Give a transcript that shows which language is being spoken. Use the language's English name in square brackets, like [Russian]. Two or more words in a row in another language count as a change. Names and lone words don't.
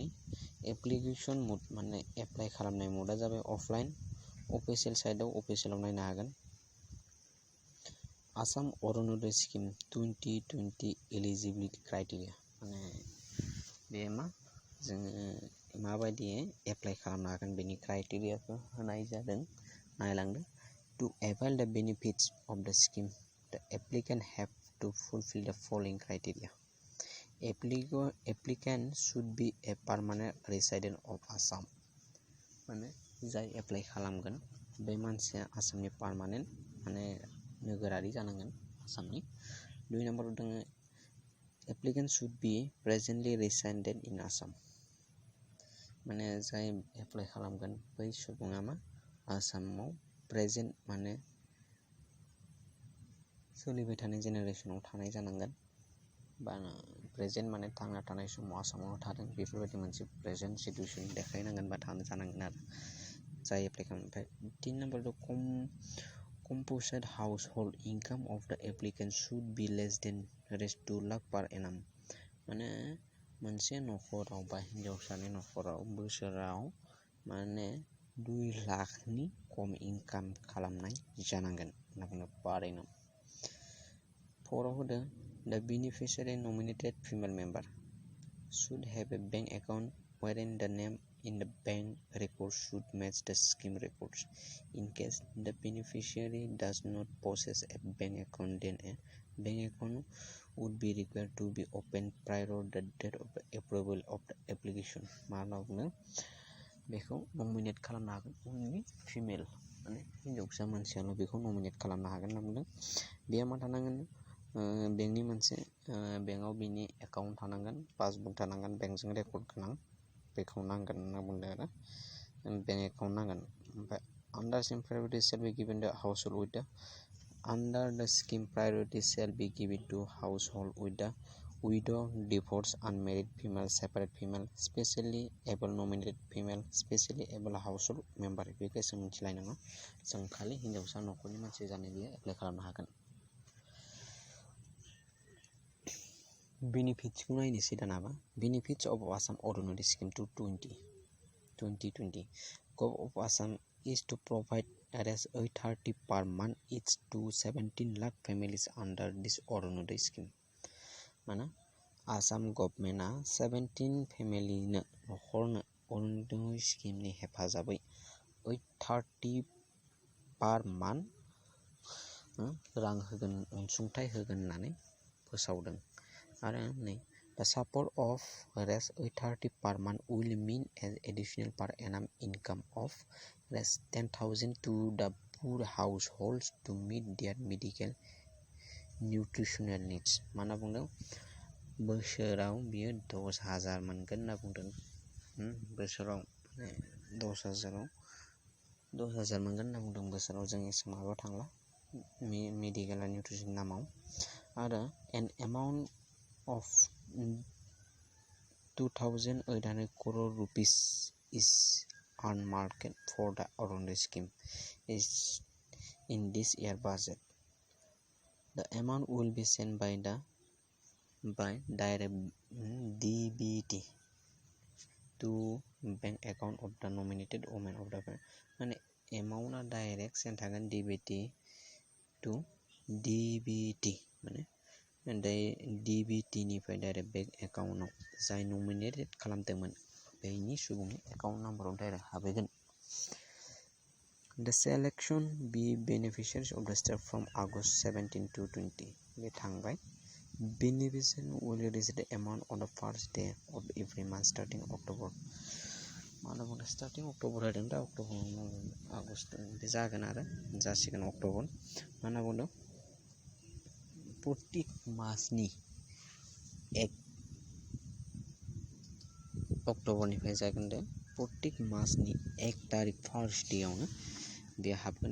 [Bodo] एप्लिकेसन मुड माने एप्लाइ खालामनाय मुडा जाबाय अफलाइन, अफिसियेल साइटआव अफिसियेलाव नायनो हागोन। आसाम अरुण'दय स्किम 2020 [English] eligibility criteria [Bodo] माने बे मा जोङो माबायदि एप्लाइ खालामनो हागोन बेनि क्राइटेरियाखौ होनाय जादों। नायलांदो। [English] To avail the benefits of the scheme, the applicant have to fulfill the following criteria. Applicant should be a permanent resident of Assam. [Bodo] माने जाय एप्लाइ खालामगोन बे मानसिया आसामनि पार्मानेन्ट माने नोगोरारि जानांगोन आसामनि। 2 नम्बराव दङ [English] applicant should be presently resident in Assam. [Bodo] माने जाय एप्लाइ खालामगोन बै सुबुङा मा आसामाव प्रेजेन्ट माने सोलिबाय थानाय जेनेरेसनाव थानाय जानांगोन, बा प्रेजेन्ट माने थांना थानाय समाव आसामाव थादों बेफोरबायदि मोनसे [English] present situation [Bodo] देखायनांगोन बा थानो जानांगोन आरो जाय एप्लाइ खालामो। ओमफ्राय 3 नम्बर दं [English] composite household income of the applicant should be less than 2 lakh per annum. [Bodo] माने मोनसे न'खराव बा हिन्जावसानि न'खराव बोसोराव माने 2 लाखनि खम इनकाम खालामनाय जानांगोन होनना बुङो [English] per annum. [Bodo] 4आव होदों [English] the beneficiary nominated female member should have a bank account wherein the name in the bank records should match the scheme records. In case the beneficiary does not possess a bank account, then a bank account would be required to be opened prior to the date of the approval of the application. [Bodo] मा होनना बुङो बेखौ नमिनेट खालामनो हागोन [English] only female [Bodo] माने हिनजावसा मानसियाल' बेखौ नमिनेट खालामनो हागोन होनना बुंदों। बेयो मा थानांगोन बेंकनि मोनसे बेंकआव बिनि एकाउन्ट थानांगोन, पासबुक थानांगोन, बेंकजों रेकर्ड गोनां बेखौ नांगोन होनना बुंदों आरो बेंक एकाउन्ट नांगोन। [English] ओमफ्राय under scheme priority shall be given the household with the under the scheme priority shall be given to household with the widow, divorced, unmarried female, separate female, specially able nominated female, specially able household member [Bodo] बेखौ जों मिथिलायनाङा, जों खालि हिनजावसा न'खरनि मानसि जानाय बेयो एप्लाइ खालामनो हागोन। बेनिफिट्सखौ नायनोसै दानाबा [English] benefits of Assam Orunodoi scheme 2020 Gov of Assam is to provide as 830 per month each to 17 lakh families under this Orundoi scheme. [Bodo] माना आसाम गभर्नमेन्टआ 17 फेमिलिनो न'खरनो अरुण'दय स्किमनि हेफाजाबै 830 [English] per month [Bodo] रां होगोन, अनसुंथाइ होगोन होननानै फोसावदों। आरो नै [English] the support of res 830 per month will mean an additional per annum income of res 10,000 to the poor households to meet their medical nutritional needs. [Bodo] माना बुंदों बोसोराव बियो 10,000 मोनगोन होनना बुंदों। बोसोराव 10,000 मोनगोन होनना बुंदों बोसोराव। जों एसे माबायाव थांला [English] medical nutrition [Bodo] नामाव। [English] आरो an amount of 2,800 crore rupees is unmarked for the Orundoi scheme is in this year budget. The amount will be sent by direct DBT to bank account of the nominated women of the family. [Bodo] माने एमाउन्टआ [English] direct send [Bodo] थागोन DBT to DBT माने DBT निफ्राय डाइरेक्ट बेंक एकाउन्टआव जाय नमिनेटेड खालामदोंमोन बेनि सुबुंनि एकाउन्ट नाम्बाराव डाइरेक्ट हाबहैगोन। [English] The selection be beneficiaries of the step from August 17 to 20 [Bodo] बे थांबाय। [English] Beneficiary will receive the amount on the first day of every month starting October. [Bodo] मानो बुंदों [English] starting October [Bodo] होदों दा अक्ट'बर आगस्ट बे जागोन आरो जासिगोन अक्ट'बर। मानो बुंदों प्रत्येक मासनि 1 अक्ट'बरनिफ्राय जागोन दे प्रत्येक मासनि 1 तारिख फार्स्ट डेआवनो बे हाबगोन।